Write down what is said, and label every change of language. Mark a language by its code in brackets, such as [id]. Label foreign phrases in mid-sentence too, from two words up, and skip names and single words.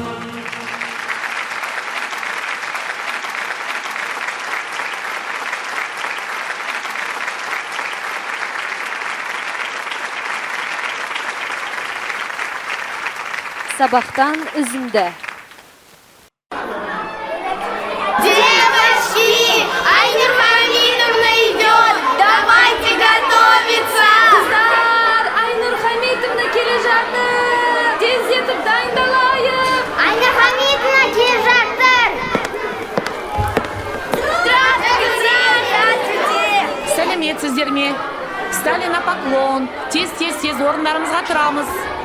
[kk] Сабақтан үзінді. [ru] Девочки, Айнур Мукангалиева идет, давайте готовиться. [kk] Қыздар, Айнур Мукангалиева келе жатыр. Тез етіп дайындалайық. Айнур Мукангалиева келе жатыр. [ru] Здравствуйте. [kk] Сәлеметсіздер ме? [ru] Встали на поклон. [kk] Тез орындарымызға тұрамыз.